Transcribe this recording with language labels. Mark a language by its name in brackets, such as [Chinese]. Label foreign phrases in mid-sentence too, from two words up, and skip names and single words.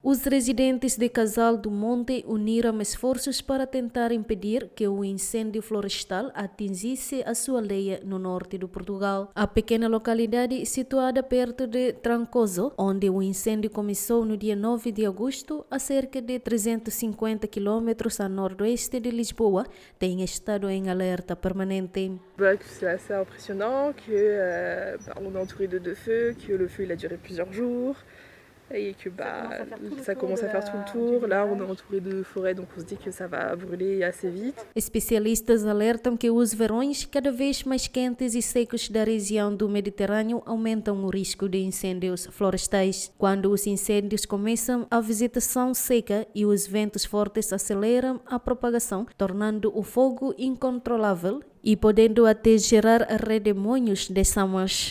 [Portuguese] Os residentes de Casal do Monte uniram esforços para tentar impedir que o incêndio florestal atingisse a sua leia no norte do Portugal. A pequena localidade situada perto de Trancoso, onde o incêndio começou no dia 9 de agosto, a cerca de 350 quilômetros a noroeste de Lisboa, tem estado em alerta permanente. [French] C'est assez impressionnant on est entouré de deux feux, que le feu il a duré plusieurs jours. Et que ça commence à faire tout le tour. Là, on est entouré de forêt, donc on se dit que ça va brûler assez vite. [Portuguese] Especialistas alertam que os verões cada vez mais quentes e secos da região do Mediterrâneo aumentam o risco de incêndios florestais. Quando os incêndios começam, a vegetação seca e os ventos fortes aceleram a propagação, tornando o fogo incontrolável e podendo até gerar redemoinhos de chamas.